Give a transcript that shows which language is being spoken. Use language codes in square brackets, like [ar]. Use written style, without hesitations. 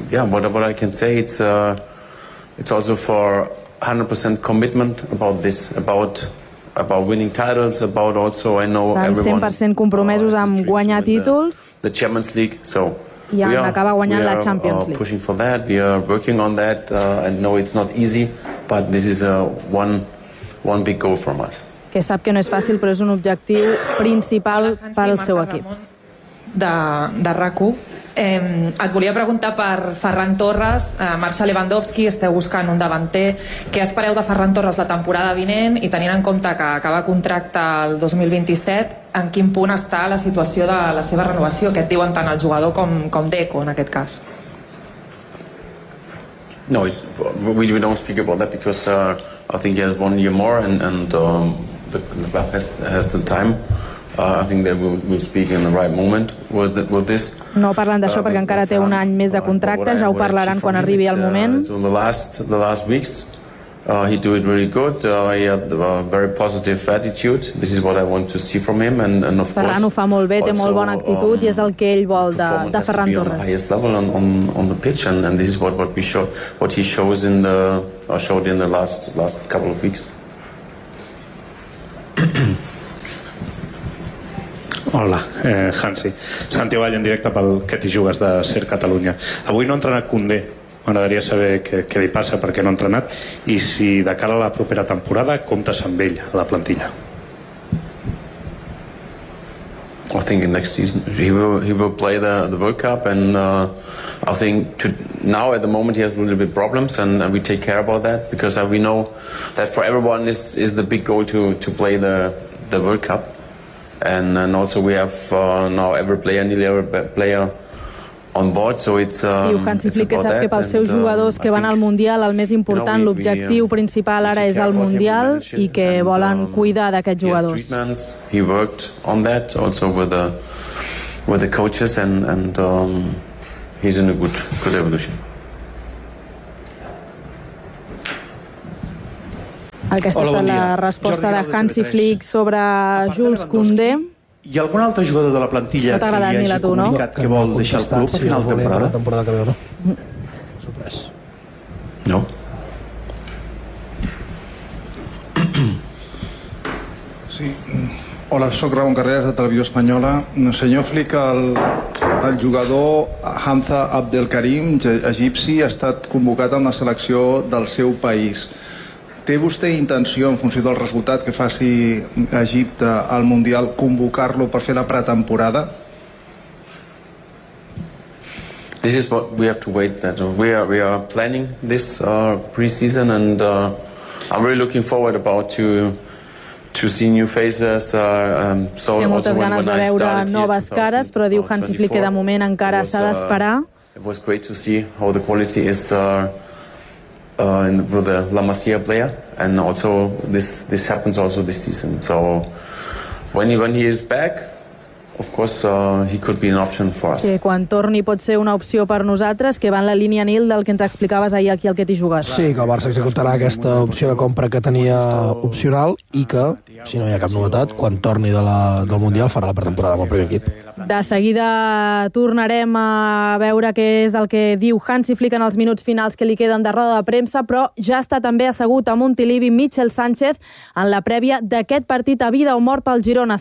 [en] What I can say, it's also for 100% commitment about this, about winning titles, about also I know everyone. [ca] 100% compromesos amb guanyar títols. [en] The Champions League, so [ca] i en acabar guanyant la Champions League. [en] We are pushing for that. We are working on that. I know it's not easy, but this is a one big goal for us. [ca] Que sap que no és fàcil, però és un objectiu principal per al seu equip. De RAC1. Et volia preguntar per Ferran Torres, marxa Lewandowski, esteu buscant un davanter. Què espereu de Ferran Torres la temporada vinent i tenint en compte que acaba contracte el 2027, en quin punt està la situació de la seva renovació? Què et diuen tant el jugador com Deco en aquest cas? [en] No, we don't speak about that because I think he has 1 year more, and the club has the time. I think that we'll speak in the right moment with this. [ca] No parlen d'això perquè encara té un any més de contracte, ja ho parlaran quan arribi el moment. [en] The last weeks, he do it really good. He had a very positive attitude. This is what I want to see from him, and of Ferran course. [ca] Ho fa molt bé, té molt bona actitud i és el que ell vol de Ferran Torres. [en] On the highest level on the pitch, and this is what he shows in the showed in the last couple of weeks. [ca] Hola, Hansi. Santi Vall, en directe pel Què t'hi jugues de Ser Catalunya. Avui no ha entrenat Koundé. M'agradaria saber què li passa, perquè no ha entrenat, i si de cara a la propera temporada comptes amb ell a la plantilla. [en] I think next season he will play the World Cup, and I think now at the moment he has a little bit problems, and we take care about that, because we know that for everyone is the big goal to play the World Cup. And also we have now every player, nearly every player on board, so it's [ca] diu que ens expliqués que pels seus jugadors que van al Mundial el més important, [en] you know, [ca] l'objectiu principal ara és el Mundial, i que volen cuidar d'aquests jugadors. [en] He worked on that also with the coaches, and he's in a good evolution. [ca] Aquesta ha estat la resposta de Hansi Flick sobre Jules Koundé. Hi ha algun altre jugador de la plantilla que hi hagi comunicat que vol deixar el club a final de temporada que ve, no? No. Sí. Hola, sóc Ramon Carreras, de Televisió Espanyola. Senyor Flick, el jugador Hamza Abdelkarim, egipci, ha estat convocat amb la selecció del seu país. Té vostè intenció, en funció del resultat que faci Egipte al Mundial, convocar-lo per fer la pretemporada? [en] This is what we have to wait. That we are planning this pre-season, and I'm really looking forward about to see new faces. [ca] So té moltes ganes de veure noves cares, però diu Hansi Flick que de moment encara s'ha d'esperar. [en] It was great to see how the quality is with the La Masia player, and also this happens also this season. So when he is back, of course he could be an option for us. [ca] Que quan torni pot ser una opció per nosaltres, que va en la línia, Nil, del que ens explicaves ahir aquí al Què t'hi jugues. Sí, que el Barça executarà aquesta opció de compra que tenia opcional, i que, si no hi ha cap novetat, quan torni del Mundial farà la pretemporada amb el primer equip. De seguida tornarem a veure què és el que diu Hansi Flick en els minuts finals que li queden de roda de premsa, però ja està també assegut a Montilivi Michel Sánchez en la prèvia d'aquest partit a vida o mort pel Girona.